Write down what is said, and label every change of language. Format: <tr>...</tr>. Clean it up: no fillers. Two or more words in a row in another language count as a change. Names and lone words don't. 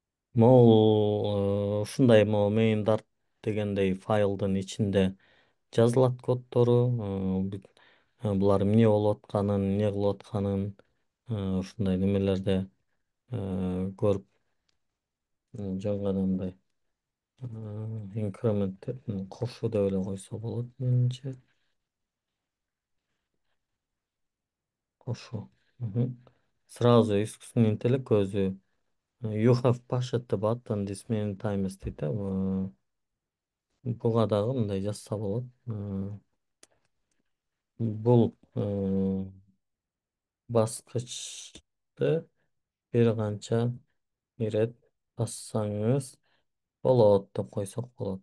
<ky>Могул ушундай могу main dart дегендей файлдын ичинде жазылат коддору, булар эмне болуп атканын, эмне кылып атканын ушундай немелерде көрүп жаңы мындай инкремент кошуу деп эле койсо болот менимче. Кошуу. Мгм.</ky> <ru>Сразу искусственный интеллект</ru> <en>өзү you have pushed the button this many times</en> <ky>дейт да. Буга дагы мындай жазса болот. Бул баскычты бир канча ирет бассаңыз болот деп койсок болот.</ky>